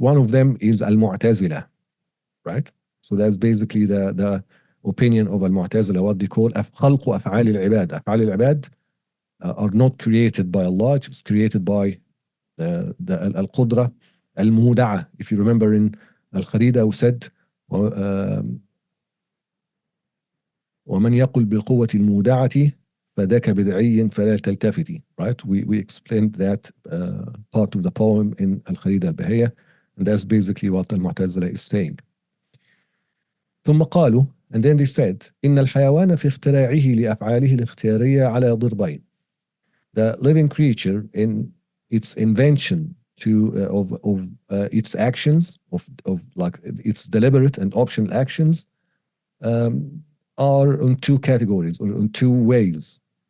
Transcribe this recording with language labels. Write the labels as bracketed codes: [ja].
[en] One of them is al-Mu'tazila, right? So that's basically the opinion of al-Mu'tazila, what they call [ar] خلق أفعال العباد. أفعال العباد [en] are not created by Allah, it's created by the al-Qudra al-Muda'a. If you remember in al-Kharida, who said [ar] ومن يقل بالقوة المودعة فذاك بدعي فلا تلتفتي. [en] Right? We explained that part of the poem in al-Kharida al-Bahiyya, and that's basically what al-Mu'tazila is saying. [ar] ثم قالوا, [en] and then they said, [ar] إن الحيوان في اختراعه لأفعاله الاختيارية على ضربين. [en] The living creature in its invention of its actions, of like its deliberate and optional actions, are on two categories or on two ways.